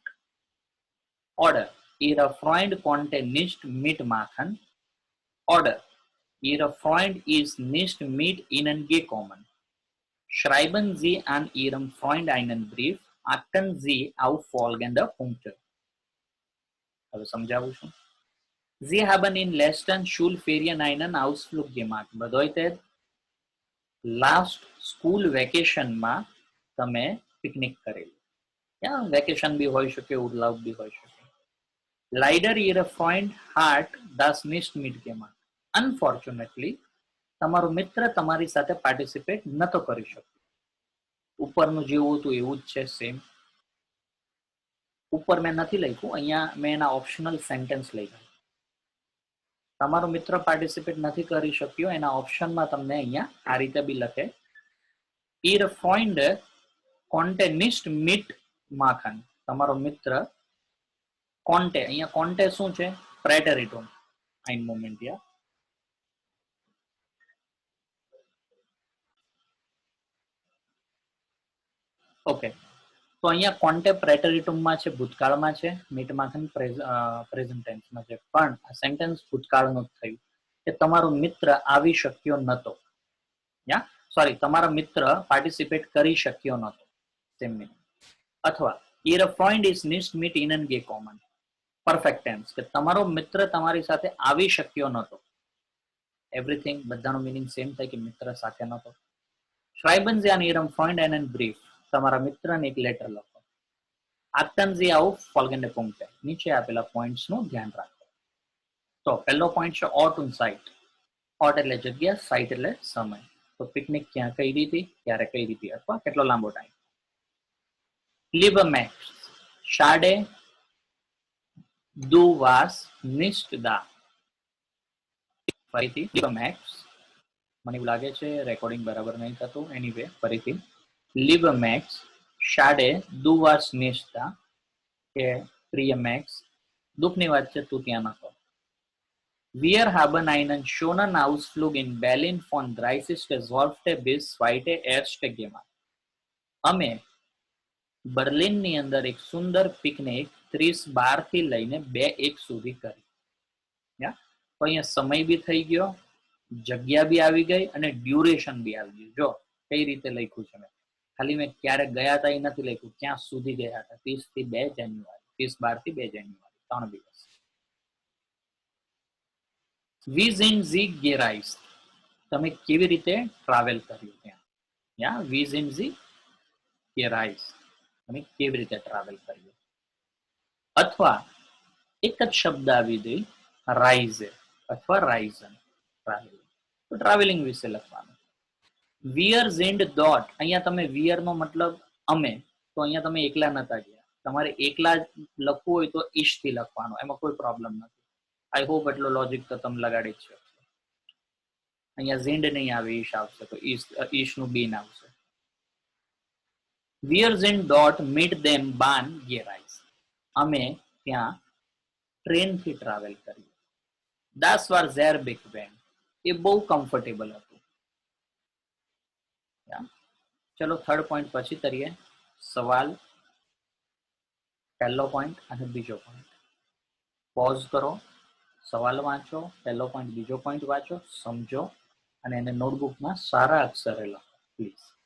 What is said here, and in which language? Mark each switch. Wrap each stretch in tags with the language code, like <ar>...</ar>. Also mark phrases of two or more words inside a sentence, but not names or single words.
<de>Oder Ihr Freund konnte nicht mitmachen. Oder Ihr Freund ist nicht mit Ihnen gekommen. Schreiben Sie an Ihrem Freund einen Brief. Achten Sie auf folgende Punkte.</de> <gu>હવે સમજાવું છું.</gu> <de>Sie haben in letzten Schulferien einen Ausflug gemacht.</de> <gu>Bedeutet</gu> <en>last school vacationમાં</en> <gu>તમે પિકનિક કરેલી. યા વેકેશન બી હોઈ શકે, ઉર્લાવ બી હોઈ શકે.</gu> <de>Leider Ihr Freund hat das nicht mitgemacht.</de> <en>Unfortunately,</en> <gu>તમારો મિત્ર તમારી સાથે પાર્ટિસિપેટ નતો કરી શક્યો. ઉપરનું જેવું હતું એવું જ છે, સેમ. ઉપર મેં નથી લખ્યું, અહીંયા મેં એના</gu> <en>optional sentence</en> <gu>લખ્યા. તમારો મિત્ર પાર્ટિસિપેટ નથી કરી શક્યો, એના ઓપ્શનમાં તમને અહીંયા આ રીતે બી લખે,</gu> <de>Ihr Freund konnte nicht mitmachen.</de> <gu>તમારો મિત્ર કોન્ટે, અહીંયા કોન્ટે શું છે? પ્રેટેરિટુમ.</gu> <de>ein moment, ja.</de> <gu>ઓકે, તો અહીંયા કોન્ટે પ્રેટેરિટુમમાં છે, ભૂતકાળમાં છે, મિટમાખન</gu> <en>present tenseમાં</en> <gu>છે. પણ આ સેન્ટેન્સ ભૂતકાળનું જ થયું કે તમારો મિત્ર આવી શક્યો નતો. યા સોરી, તમારો મિત્ર પાર્ટિસિપેટ કરી શક્યો નતો.</gu> <en>સેમ મીનિંગ.</en> <de>અથવા Ihr Freund ist nicht mit Ihnen gekommen.</de> <en>perfect tense</en> <gu>કે તમારો મિત્ર તમારી સાથે આવી શક્યો નતો. એવરીથિંગ બધાનો મીનિંગ સેમ થાય કે મિત્ર સાથે નતો.</gu> <de>Schreiben Sie an Ihrem Freund einen Brief.</de> <gu>તમારા મિત્રને એક લેટર લખો.</gu> <de>Achten Sie auf folgende Punkte.</de> <gu>નીચે આપેલા પોઈન્ટ્સ નું ધ્યાન રાખો. તો પહેલો પોઈન્ટ છે</gu> <de>Ort und Zeit.</de> <gu>ઓટ એટલે જગ્યા, સાઇટ એટલે સમય. તો પિકનિક ક્યાં કઈ હતી, ક્યારે કઈ હતી, અથવા કેટલો લાંબો ટાઈમ.</gu> <de>Lieber Max, schade, du warst nicht da. ફરીથી Lieber Max,</de> <gu>મને એવું લાગે છે રેકોર્ડિંગ બરાબર નહીં થતું.</gu> <de>એનીવે ફરીથી Lieber Max, schade, du warst nicht da.</de> <gu>કે પ્રિય મેક્સ, દુઃખની વાત છે તું ત્યાં નતો.</gu> <de>Wir haben einen schönen Ausflug in Berlin von 30.12. bis 2.1. gemacht.</de> <gu>અમે બર્લિનની અંદર એક સુંદર પિકનિક 30/12 થી લઈને 2/1 સુધી કરી. તો અહીંયા સમય બી થઈ ગયો, જગ્યા બી આવી ગઈ અને ડ્યુરેશન બી આવી ગયું. જો કઈ રીતે લખ્યું છે મેં, ખાલી મેં ક્યારે ગયા હતા એ નથી લખ્યું, ક્યાં સુધી ગયા હતા. 30 થી 2 જાન્યુઆરી, 30/12 થી 2 જાન્યુઆરી, 3 દિવસ.</gu> <de>Wie sind Sie gereist?</de> <gu>તમે કેવી રીતે ટ્રાવેલ કર્યું ત્યાં. યા</gu> <de>Wie sind Sie gereist?</de> <gu>તમે કેવી રીતે ટ્રાવેલ કર્યું. અથવા એક જ શબ્દ આવી ગઈ, રાઇઝે અથવા રાઇઝન, ટ્રાવેલિંગ. તો ટ્રાવેલિંગ વિશે લખવાનું.</gu> <de>Wir sind dort.</de> <gu>અહીંયા તમે wir નો મતલબ અમે, તો અહીંયા તમે એકલા નતા ગયા. તમારે એકલા લખવું હોય તો ઈશ થી લખવાનું, એમાં કોઈ પ્રોબ્લેમ નથી.</gu> <en>I hope</en> <gu>એટલો લોજિક તો તમે લગાડી જ છે. અહીંયા ઝિંડ નહીં આવે, ઈશ આવશે, તો ઈશ નું બીન આવશે.</gu> <de>Wir sind dort mit dem Bahn gereist.</de> <gu>અમે ત્યાં ટ્રેન થી ટ્રાવેલ કર્યું.</gu> <de>Das war sehr bequem.</de> <gu>એ બહુ કમ્ફર્ટેબલ હતું. ચલો થર્ડ પોઈન્ટ પછી કરીએ. સવાલ પહેલો પોઈન્ટ અને બીજો પોઈન્ટ પોઝ કરો, સવાલ વાંચો, પહેલો પોઈન્ટ બીજો પોઈન્ટ વાંચો, સમજો અને એને નોટબુકમાં સારા અક્ષરે લખો પ્લીઝ.</gu>